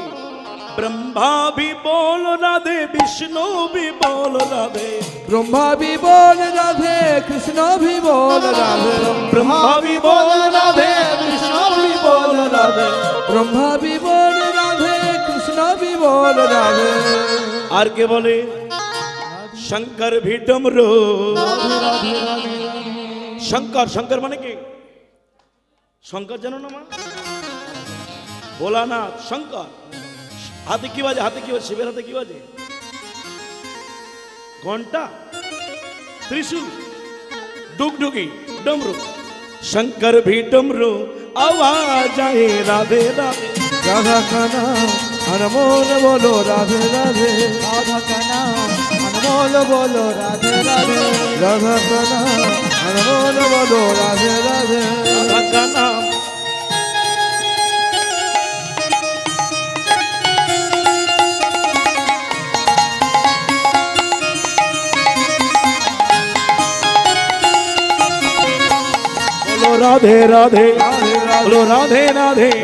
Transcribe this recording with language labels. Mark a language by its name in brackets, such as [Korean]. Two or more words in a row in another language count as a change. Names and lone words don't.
[Hindi] ব্রহ্মা भी बोल राधे, विष्णु भी बोल राधे, ब्रह्मा भी बोल राधे, कृष्ण भी बोल राधे, ब्रह्मा भी बोल राधे, विष्णु भी बोल राधे, ब्रह्मा भी बोल राधे, कृष्ण भी बोल राधे। [Bangla] আর কে বলে? শঙ্কর [Hindi] भी डमरू। [Bangla] শঙ্কর, শঙ্কর মানে কি? শঙ্কর জানো না মা? ভোলানাথ শঙ্কর। হাতে কি বাজে? হাতে কি বাজে? শিবের হাতে কি বাজে? ঘন্টা, ত্রিশূল, ডুগডুগি, ডমরু। [Hindi] শঙ্কর भी डमरू आवाज आए राधे राधे, राधा का नाम अनमोल बोलो राधे राधे, राधा का नाम अनमोल बोलो राधे राधे, राधा का नाम अनमोल बोलो राधे राधे, राधा का नाम बोलो राधे राधे, बोलो राधे राधे,